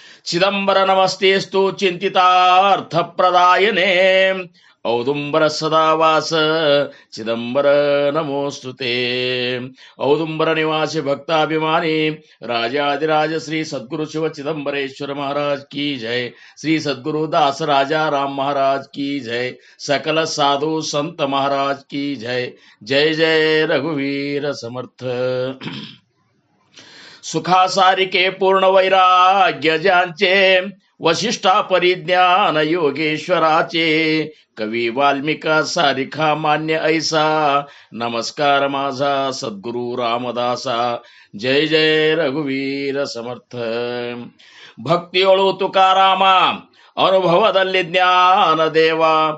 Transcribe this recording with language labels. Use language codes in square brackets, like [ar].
[sa] ಚಿದಂಬರ ನಮಸ್ತೆಸ್ತು ಚಿಂತಿತಾರ್ಥ ಪ್ರದಾಯನೇ. ಔದುಂಬರ ಸದಾವಾಸ ಚಿದಂಬರ ನಮೋಸ್ತುತೆ. [hi] ಔದುಂಬರ ನಿವಾಸಿ ಭಕ್ತಾಭಿಮಾನಿ ರಾಜಾದಿರಾಜ ಶ್ರೀ ಸದ್ಗುರು ಶಿವ ಚಿದಂಬರೇಶ್ವರ ಮಹಾರಾಜ್ ಕಿ ಜय. श्री सद्गुरु दास राजा राम महाराज की जय. सकल साधु संत महाराज की जय. [mr] जय जय रघुवीर समर्थ. सुखासारिके पूर्ण वैराग्य ज्यांचे वशिष्ठा परिज्ञान योगेश्वराचे. कवी वाल्मिका सारिखा मान्य ऐसा. नमस्कार माझा सद्गुरु रामदासा. जय जय रघुवीर समर्थ. [kn] ಭಕ್ತಿಯೊಳು ತುಕಾರಾಮ ಅನುಭವದಲ್ಲಿ ಜ್ಞಾನ ದೇವ.